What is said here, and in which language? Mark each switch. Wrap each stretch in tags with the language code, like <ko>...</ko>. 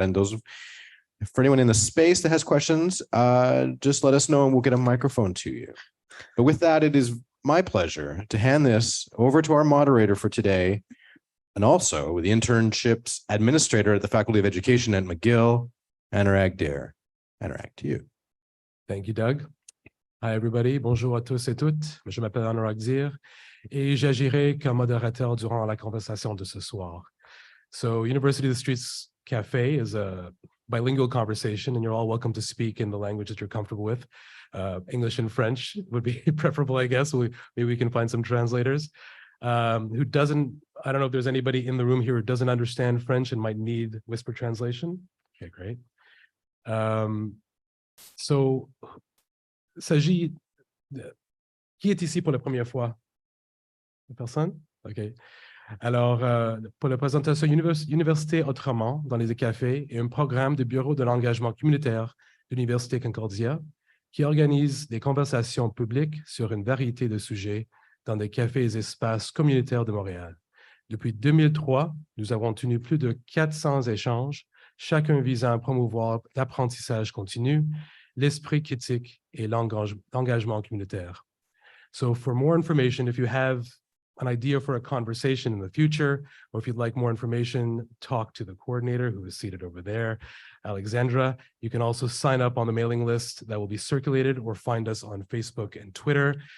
<en>And for anyone in the space that has questions, just let us know and we'll get a microphone to you. But with that, it is my pleasure to hand this over to our moderator for today, and also the internships administrator at the Faculty of Education at McGill, Anurag Dhir. Anurag, to you. Thank you, Doug. Hi, everybody.</en> <fr>Bonjour à tous et toutes. Je m'appelle Anurag Dhir et j'agirai comme modérateur durant la conversation de ce soir.</fr> <en>So, University of the Streets Cafe is a bilingual conversation, and you're all welcome to speak in the language that you're comfortable with. English and French would be preferable, I guess. Maybe we can find some translators. I don't know if there's anybody in the room here who doesn't understand French and might need whisper translation. Okay, great.</en> <fr>So, s'agit qui est ici pour la première fois? Personne? OK. Alors, pour la présentation Université Autrement dans les cafés et un programme de bureau de l'engagement communautaire de l'Université Concordia qui organise des conversations publiques sur une variété de sujets dans des cafés et espaces communautaires de Montréal. Depuis 2003, nous avons tenu plus de 400 échanges, chacun visant à promouvoir l'apprentissage continu, l'esprit critique et l'engagement communautaire.</fr> <en>So for more information, if you have an idea for a conversation in the future, or if you'd like more information, talk to the coordinator who is seated over there, Alexandra. You can also sign up on the mailing list that will be circulated or find us on Facebook and Twitter.</en>